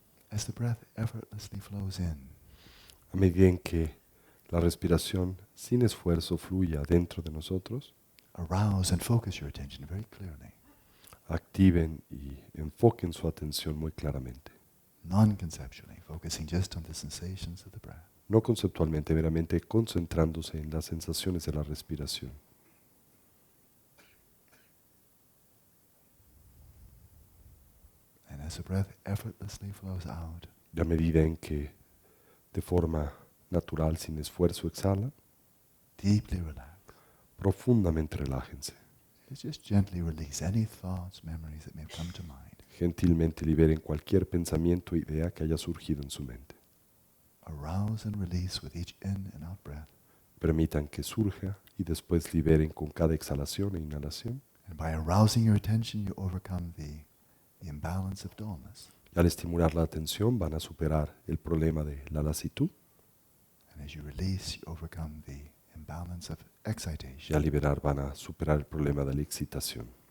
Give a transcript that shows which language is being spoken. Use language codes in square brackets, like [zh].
[en] As the breath effortlessly flows in, [es] A medida en que la respiración sin esfuerzo fluya dentro de nosotros, [en] arouse and focus your attention very clearly, [es] activen y enfoquen su atención muy claramente. [en] non-conceptually, focusing just on the sensations of the breath. [es] No conceptualmente, meramente concentrándose en las sensaciones de la respiración. [en] And as the breath effortlessly flows out, [es] Y a medida en que de forma natural, sin esfuerzo, exhala, [en] deeply relax. [es] profundamente relájense. [en] Just gently release any thoughts, memories that may have come to mind. [es] Gentilmente liberen cualquier pensamiento o idea que haya surgido en su mente. [en] Arouse and release with each in and out breath. [es] Permitan que surja y después liberen con cada exhalación e inhalación. [en] And by arousing your attention, you overcome the imbalance of dullness. [es] Y al estimular la atención van a superar el problema de la lasitud. [en] And as you release, you overcome the imbalance of [es] Y [en] excitation. [es] al liberar van a superar el problema de la excitación.